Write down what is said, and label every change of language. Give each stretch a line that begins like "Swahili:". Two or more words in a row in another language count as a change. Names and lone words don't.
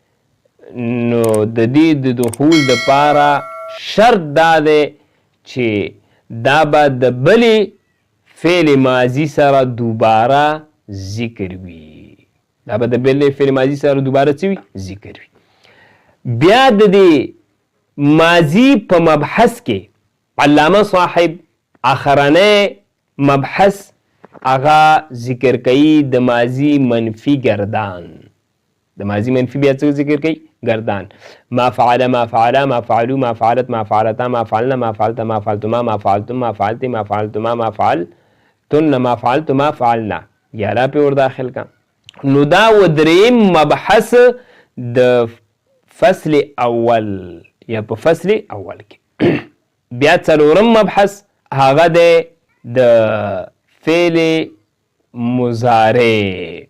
Pashto: نو د دې د دخول د پاره شرط دا دی چې دا به د بلې فعل ماضی سره دوباره ذکر وي. دا به د بلې فعل ماضی سره دوباره څه وي؟ ذکر وي. بیا د دې ماضی په مبحث کې علامه صاحب اخرنه مبحث هغه ذکر کوي د ماضی منفی گردان. د ماضی منفی بیا څه ذکر کوي؟ گردان.
Arabic: ما فعل، ما فعلا، ما فعلوا، ما فعلت، ما فعلتا، ما فعلنا، ما فعلت، ما فعلتما، ما فعلتم، ما فعلت، ما فعلتما، ما فعلتن، ما فعلت، ما فعلنا.
Pashto: یا لا په ور داخل کا. نو دا و دریم مبحث د فصل اول یا په فصل اول کې. بیا څلورم مبحث هغه د فعل مضارع.